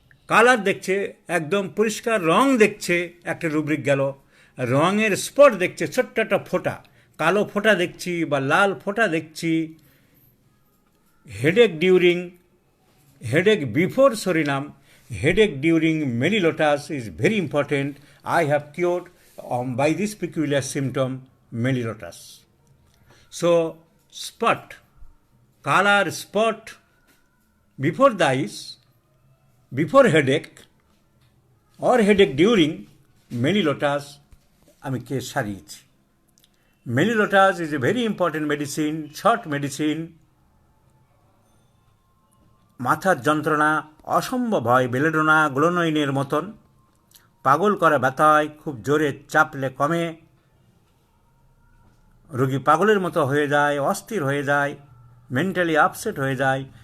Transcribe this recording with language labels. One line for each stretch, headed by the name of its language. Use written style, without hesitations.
Bangla: Colour দেখছে, একদম পরিষ্কার রং দেখছে, একটা রুব্রিক গেল। রঙের স্পট দেখছে, ছোট্ট একটা ফোঁটা, কালো ফোঁটা দেখছি বা লাল ফোঁটা দেখছি।
English: Headache during, headache before psorinum, headache during melilotus is very important. I have cured by this peculiar symptom, mellitus. So, spot, color spot before the eyes, before headache or headache during mellitus,
Bangla: আমি কে সারিয়েছি।
English: mellitus is a very important medicine, short medicine.
Bangla: মাথার যন্ত্রণা অসম্ভব হয় belladonna, গ্লোনোইনের মতন। পাগল করা ব্যথায় খুব জোরে চাপলে কমে, রোগী পাগলের মতো হয়ে যায়, অস্থির হয়ে যায়, মেন্টালি আপসেট হয়ে যায়।